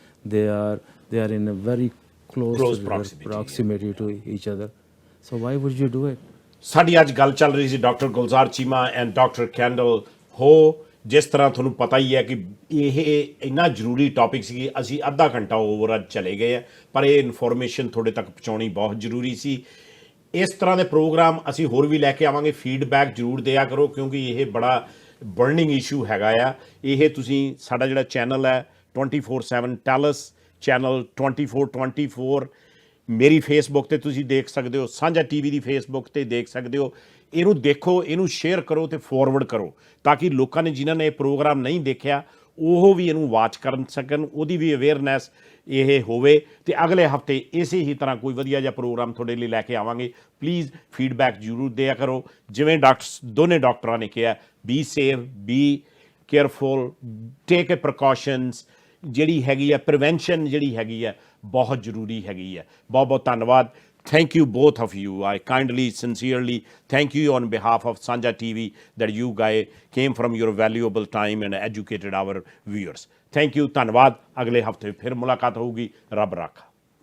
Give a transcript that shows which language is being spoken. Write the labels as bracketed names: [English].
[English] They are in a very close proximity to each other. So why would you do it? [Punjabi] ਸਾਡੀ ਅੱਜ ਗੱਲ ਚੱਲ ਰਹੀ ਸੀ doctor Gulzar Cheema and doctor candle ਹੋ। ਜਿਸ ਤਰ੍ਹਾਂ ਤੁਹਾਨੂੰ ਪਤਾ ਹੀ ਹੈ ਕਿ ਇਹ ਇੰਨਾ ਜ਼ਰੂਰੀ ਟੌਪਿਕ ਸੀ, ਅਸੀਂ ਅੱਧਾ ਘੰਟਾ ਓਵਰ ਅੱਜ ਚਲੇ ਗਏ ਆ, ਪਰ ਇਹ ਇਨਫੋਰਮੇਸ਼ਨ ਤੁਹਾਡੇ ਤੱਕ ਪਹੁੰਚਾਉਣੀ ਬਹੁਤ ਜ਼ਰੂਰੀ ਸੀ। ਇਸ ਤਰ੍ਹਾਂ ਦੇ ਪ੍ਰੋਗਰਾਮ ਅਸੀਂ ਹੋਰ ਵੀ ਲੈ ਕੇ ਆਵਾਂਗੇ। ਫੀਡਬੈਕ ਜ਼ਰੂਰ ਦਿਆ ਕਰੋ, ਕਿਉਂਕਿ ਇਹ ਬੜਾ ਬਰਨਿੰਗ ਇਸ਼ੂ ਹੈਗਾ ਆ। ਇਹ ਤੁਸੀਂ ਸਾਡਾ ਜਿਹੜਾ ਚੈਨਲ ਹੈ 24/7 ਟੈਲਸ ਚੈਨਲ 24/24 ਮੇਰੀ ਫੇਸਬੁੱਕ 'ਤੇ ਤੁਸੀਂ ਦੇਖ ਸਕਦੇ ਹੋ, ਸਾਂਝਾ TV ਦੀ ਫੇਸਬੁੱਕ 'ਤੇ ਦੇਖ ਸਕਦੇ ਹੋ। ਇਹਨੂੰ ਦੇਖੋ, ਇਹਨੂੰ ਸ਼ੇਅਰ ਕਰੋ ਅਤੇ ਫੋਰਵਰਡ ਕਰੋ, ਤਾਂ ਕਿ ਲੋਕਾਂ ਨੇ ਜਿਨ੍ਹਾਂ ਨੇ ਇਹ ਪ੍ਰੋਗਰਾਮ ਨਹੀਂ ਦੇਖਿਆ ਉਹ ਵੀ ਇਹਨੂੰ ਵਾਚ ਕਰ ਸਕਣ, ਉਹਦੀ ਵੀ ਅਵੇਅਰਨੈਸ ਇਹ ਹੋਵੇ। ਅਤੇ ਅਗਲੇ ਹਫ਼ਤੇ ਇਸੇ ਹੀ ਤਰ੍ਹਾਂ ਕੋਈ ਵਧੀਆ ਜਿਹਾ ਪ੍ਰੋਗਰਾਮ ਤੁਹਾਡੇ ਲਈ ਲੈ ਕੇ ਆਵਾਂਗੇ। ਪਲੀਜ਼ ਫੀਡਬੈਕ ਜ਼ਰੂਰ ਦਿਆ ਕਰੋ। ਜਿਵੇਂ ਦੋਨੇ ਡਾਕਟਰਾਂ ਨੇ ਕਿਹਾ, [English] Be safe, be careful, take a precautions. [Punjabi] ਜਿਹੜੀ ਹੈਗੀ ਹੈ ਪ੍ਰੀਵੈਂਸ਼ਨ, ਜਿਹੜੀ ਹੈਗੀ ਹੈ ਬਹੁਤ ਜ਼ਰੂਰੀ ਹੈਗੀ ਹੈ। ਬਹੁਤ ਬਹੁਤ ਧੰਨਵਾਦ। [English] Thank you both of you. I kindly, sincerely thank you on behalf of Sanjha TV that you guys came from your valuable time and educated our viewers. Thank you, [Punjabi] ਧੰਨਵਾਦ। ਅਗਲੇ ਹਫ਼ਤੇ ਫਿਰ ਮੁਲਾਕਾਤ ਹੋਊਗੀ। ਰੱਬ ਰਾਖਾ।